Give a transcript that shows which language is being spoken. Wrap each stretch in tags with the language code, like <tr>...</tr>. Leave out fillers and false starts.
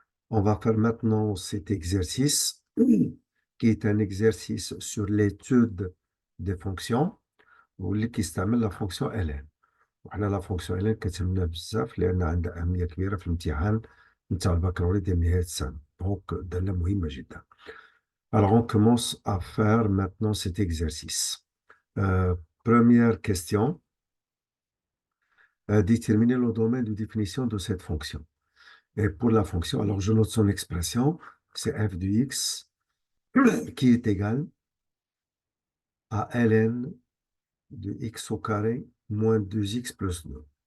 <fr>On va faire maintenant cet exercice qui est un exercice sur l'étude des fonctions</fr> <ar>واللي كيستعمل</ar> <fr>la fonction ln.</fr> <ar>وحنا</ar> <fr>la fonction ln</fr> <ar>كتهمنا بزاف لأن عندها أهمية كبيرة في الامتحان نتاع البكالوريا ديال نهاية السنة. دونك دالة مهمة جدا.</ar> <fr>Alors on commence à faire maintenant cet exercice. Euh, Première question. Déterminer le domaine de définition de cette fonction. Et pour la fonction, alors je note son expression, c'est f de x qui est égal à ln de x au carré moins 2x plus 2.</fr>